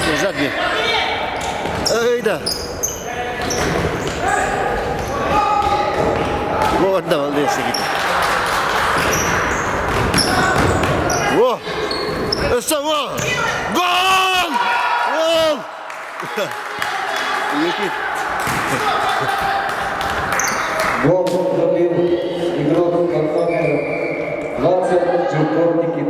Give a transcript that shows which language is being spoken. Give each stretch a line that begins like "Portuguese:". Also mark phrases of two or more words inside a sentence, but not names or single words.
Malay: dahsyat dia. Dah. Gol dah balik sedikit. Wah. Sama. Gol! Gol!
Russian: Никит. Гол забил игрок компании Лацио Джурков Никита.